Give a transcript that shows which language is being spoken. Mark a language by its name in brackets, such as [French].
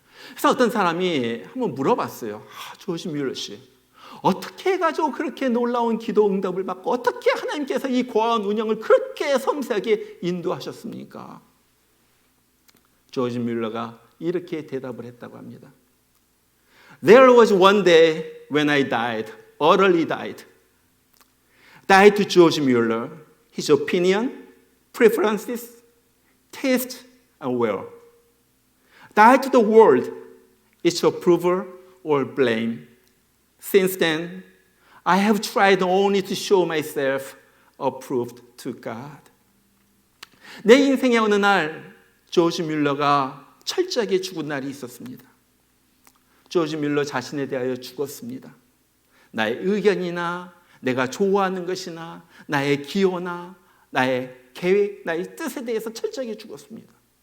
[Korean] 그래서 어떤 사람이 한번 물어봤어요. 조지 뮬러 씨, 어떻게 해가지고 그렇게 놀라운 기도 응답을 받고 어떻게 하나님께서 이 고아원 운영을 그렇게 섬세하게 인도하셨습니까? 조지 뮬러가 이렇게 대답을 했다고 합니다. [English] There was one day when I died, utterly died to George Mueller, his opinion, preferences, taste, and will. Died to the world, its approval or blame. Since then, I have tried only to show myself approved to God. [Korean] 내 인생의 어느 날 조지 뮬러가 철저하게 죽은 날이 있었습니다. 조지 뮬러 자신에 대하여 죽었습니다. 나의 의견이나 내가 좋아하는 것이나 나의 기호나 나의 계획, 나의 뜻에 대해서 철저하게 죽었습니다.